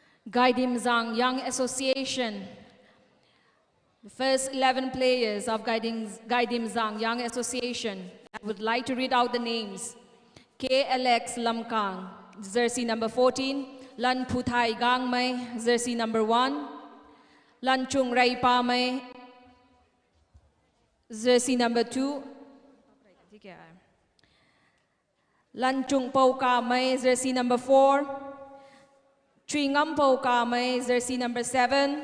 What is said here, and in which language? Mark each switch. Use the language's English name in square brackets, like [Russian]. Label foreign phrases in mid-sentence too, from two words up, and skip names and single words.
[English] Gaidim Zhang Young Association. The first 11 players of Gaidim Zhang Young Association. I would like to read out the names. K. Alex Lamkang, jersey number 14. Lan Puthai Gang Mai, jersey number 1. Lan Chung Rai Pa Mai, jersey number 2. Lan Chung Pau Ka Mai, jersey number 4. Tri Ngam Pau Ka Mai, jersey number 7.